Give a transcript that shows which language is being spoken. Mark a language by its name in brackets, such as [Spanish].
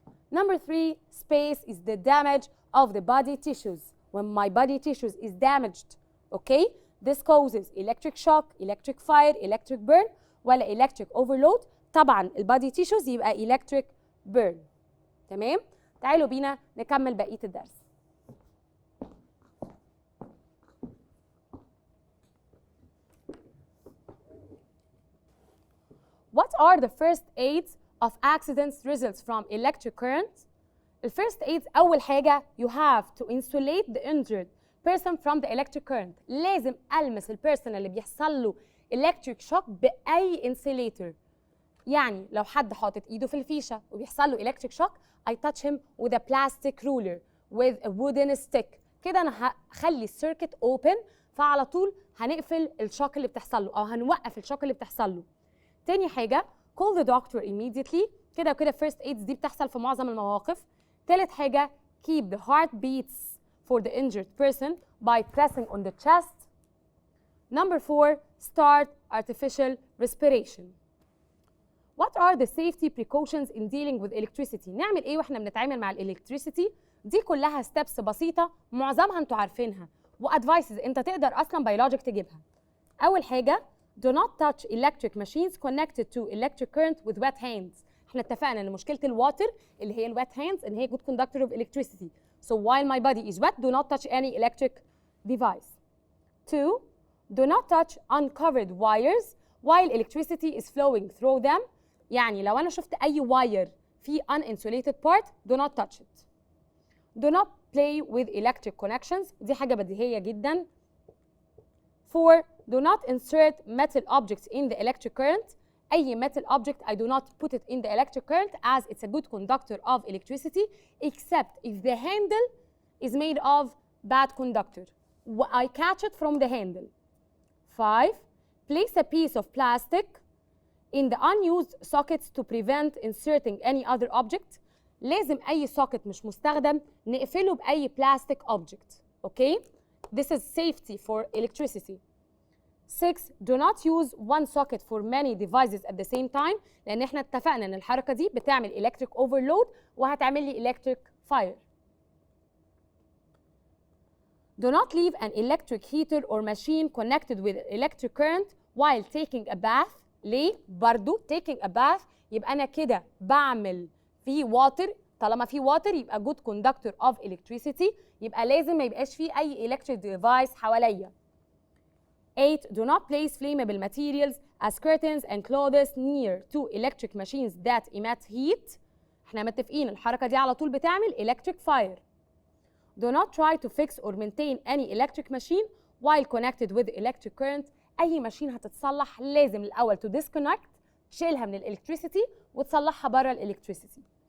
[English] Number 3, space is the damage of the body tissues. When my body tissues is damaged, okay, this causes electric shock, electric fire, electric burn, ولا electric overload. [Arabic] طبعا البادي tissues يبقى electric burn. تمام؟ تعالوا بينا نكمل بقية الدرس. [English] What are the first aids of accidents results from electric current? The first aids [Arabic] أول حاجة [English] you have to insulate the injured person from the electric current. [Arabic] لازم ألمس البيرسون اللي بيحصل له electric shock بأي insulator. يعني لو حد حاطط إيده في الفيشة وبيحصل له [English] electric shock, I touch him with a plastic ruler with a wooden stick. [Arabic] كده أنا هخلي السيركت open، فعلى طول هنقفل الشوك اللي بتحصل له أو هنوقف الشوك اللي بتحصل له. تاني حاجة [English] call the doctor immediately. [Arabic] كده وكده first aids دي بتحصل في معظم المواقف. تالت حاجة [English] keep the heart beats for the injured person by pressing on the chest. Number 4, start artificial respiration. What are the safety precautions in dealing with electricity؟ [Arabic] نعمل ايه واحنا بنتعامل مع الالكتريسيتي؟ دي كلها ستيبس بسيطة معظمها انتوا عارفينها، وادفايسز انت تقدر اصلا بيولوجيك تجيبها. أول حاجة [English] do not touch electric machines connected to electric current with wet hands. [Arabic] احنا اتفقنا ان مشكلة الواتر اللي هي الwet hands ان هي [English] good conductor of electricity. So while my body is wet, do not touch any electric device. 2, do not touch uncovered wires while electricity is flowing through them. [Arabic] يعني لو أنا شفت أي [English] wire في uninsulated part, do not touch it. Do not play with electric connections. [Arabic] دي حاجة بديهية جدا. [English] 4, do not insert metal objects in the electric current. أي metal object I do not put it in the electric current as it's a good conductor of electricity except if the handle is made of bad conductor. I catch it from the handle. 5, place a piece of plastic in the unused sockets to prevent inserting any other object. [Arabic] لازم أي socket مش مستخدم نقفله بأي plastic object. [English] Okay? This is safety for electricity. 6, do not use one socket for many devices at the same time، [Arabic] لأن احنا اتفقنا إن الحركة دي بتعمل electric overload وهتعمل لي electric fire. [English] Do not leave an electric heater or machine connected with electric current while taking a bath. [Arabic] ليه؟ برضو [English] taking a bath [Arabic] يبقى أنا كده بعمل في water. طالما في water يبقى [English] good conductor of electricity، [Arabic] يبقى لازم ما يبقاش فيه أي electric device حواليا. [English] 8, do not place flammable materials as curtains and clothes near to electric machines that emit heat. [Arabic] احنا متفقين الحركة دي على طول بتعمل electric fire. [English] Do not try to fix or maintain any electric machine while connected with electric current. [Arabic] أي ماشين هتتصلح لازم الأول [English] to disconnect، [Arabic] تشيلها من electricity وتصلحها بره electricity.